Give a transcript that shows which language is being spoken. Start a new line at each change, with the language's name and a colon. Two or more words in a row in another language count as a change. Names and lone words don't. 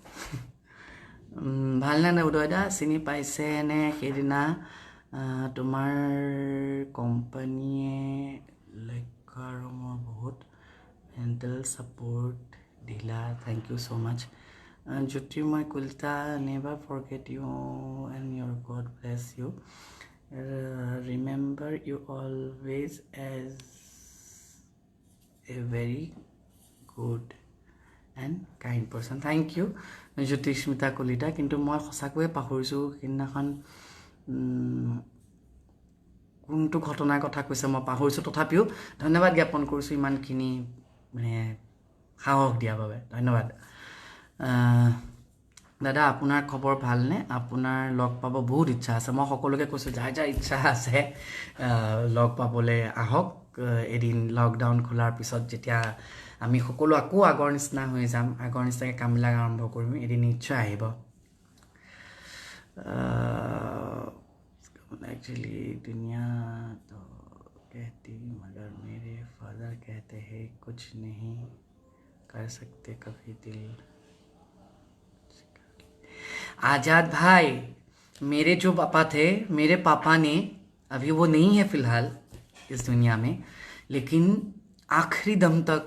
Assamese: ভালনে উদয় দা চিনি পাইছেনে সেইদিনা তোমাৰ কোম্পানীয়ে লক্ষ্য আৰু মোৰ বহুত
English: mental support
Assamese: দিলা
English: thank you so much
Assamese: জ্যোতিৰ্ময় কলিতা
English: never forget you and your god bless you remember you always as a very good and kind person thank you
Assamese: জ্যোতিস্মিতা কলিতা কিন্তু মই সঁচাকৈয়ে পাহৰিছোঁ সেইদিনাখন কোনটো ঘটনাৰ কথা কৈছে মই পাহৰিছোঁ তথাপিও ধন্যবাদ জ্ঞাপন কৰিছোঁ ইমানখিনি মানে সাহস দিয়াৰ বাবে ধন্যবাদ দাদা আপোনাৰ খবৰ ভালনে আপোনাৰ লগ পাব বহুত ইচ্ছা আছে মই সকলোকে কৈছোঁ যাৰ যাৰ ইচ্ছা আছে লগ পাবলৈ আহক এদিন লকডাউন খোলাৰ পিছত যেতিয়া আমি সকলো আকৌ আগৰ নিচিনা হৈ যাম আগৰ নিচিনাকৈ কামবিলাক আৰম্ভ কৰিম এদিন নিশ্চয় আহিব
Hindi: एक्चुअली दुनिया तो कहती मगर मेरे फादर कहते हैं कुछ नहीं कर सकते कभी दिल आज़ाद भाई मेरे जो पापा थे मेरे पापा ने अभी वो नहीं है फ़िलहाल इस दुनिया में लेकिन आखिरी दम तक